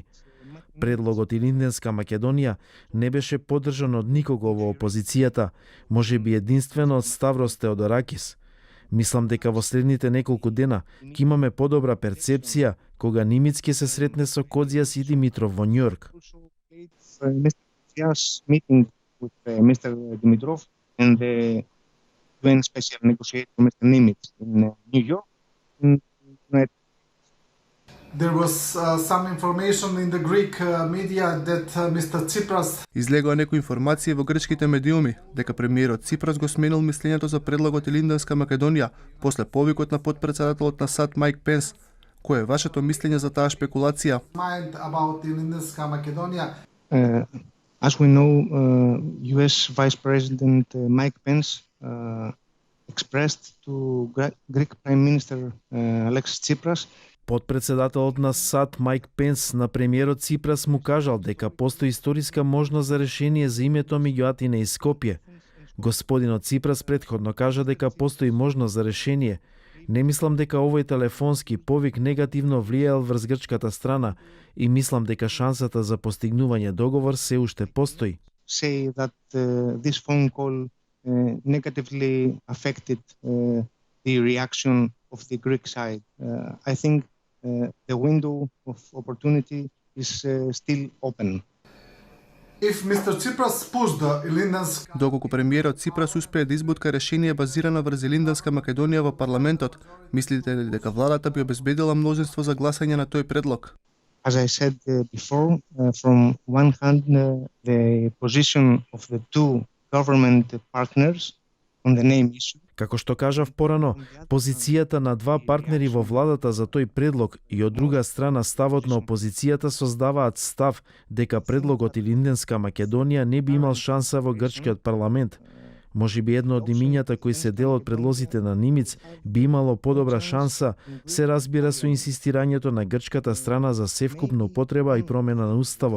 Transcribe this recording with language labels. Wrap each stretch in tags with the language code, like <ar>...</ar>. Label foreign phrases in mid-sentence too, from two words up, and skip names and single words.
<mk>Предлогот Илинденска Македонија не беше поддржан од никого во опозицијата, може би единствено од Ставрос Теодоракис. Мислам дека во следните неколку дена ќе имаме подобра перцепција кога Нимиц ќе се сретне со Кодзијас и Димитров во Њујорк.</mk> <en>Mr. Koutsias meeting with Mr. Dimitrov and the UN Special Negotiator Mr. Nimitz in New York. There was some information in the Greek media that Mr. Tsipras</en> <mk>Излегоа некои информации во грчките медиуми дека премиерот Ципрас го сменил мислењето за предлогот Илинденска Македонија после повикот на потпредседателот на САД Майк Пенс. Кое е вашето мислење за таа шпекулација?</mk> <en>mind about Ilindenska Makedonia. As we know, U.S. Vice President Mike Pence expressed to Greek Prime Minister Alexis Tsipras</en> <mk>Подпредседателот на САД Майк Пенс на премиерот Ципрас му кажал дека постои историска можност за решение за името меѓу Атина и Скопје. Господинот Ципрас претходно кажа дека постои можност за решение. Не мислам дека овој телефонски повик негативно влијаел врз грчката страна и мислам дека шансата за постигнување договор се уште постои.</mk> <en>say that this phone call negatively affected the reaction of the Greek side. I think the window of opportunity is still open. If Mr. Tsipras pushed the Ilindenska</en> <mk>Доколку премиерот Ципрас успее да избутка решение базирано врз Илинденска Македонија во парламентот, мислите ли дека владата би обезбедила мнозинство за гласање на тој предлог?</mk> <en>As I said before, from one hand, the position of the two government partners on the name issue.</en> <mk>Како што кажав порано, позицијата на два партнери во владата за тој предлог и од друга страна ставот на опозицијата создаваат став дека предлогот Илинденска Македонија не би имал шанса во грчкиот парламент. Може би едно од имињата кои се дел од предлозите на Нимиц би имало подобра шанса, се разбира со инсистирањето на грчката страна за севкупна употреба и промена на уставот.</mk>